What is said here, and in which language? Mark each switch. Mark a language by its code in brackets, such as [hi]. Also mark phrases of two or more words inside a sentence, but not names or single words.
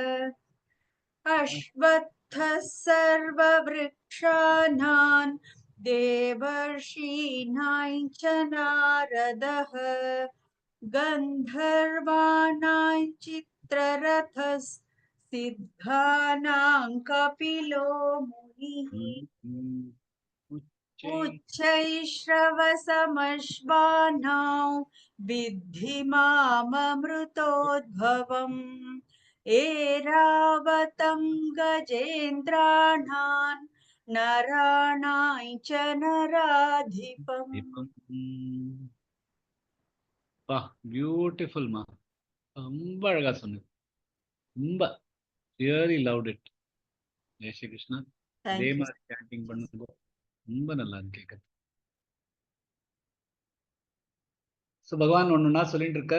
[sa] अश्वत्थः सर्ववृक्षाणां देवर्षीणां च नारदः गन्धर्वाणां चित्ररथः सिद्धानां कपिलो मुनिः उच्चैश्रवसमश्वानां विद्धि माममृतोद्भवम् ऐरावतं गजेन्द्राणां नराणां च नराधिपम्. [ta] பியூட்டிஃபுல் மா. ரொம்ப அழகா சொன்னது. ரொம்ப [en] really loved it. [hi] जय श्री कृष्णा. [ta] அதே மாதிரி சாண்டிங் பண்ணுங்க. ரொம்ப நல்லா இருக்கு கேட்கறது. ஸோ பகவான் ஒன்றுனா சொல்லிட்டு இருக்கார்.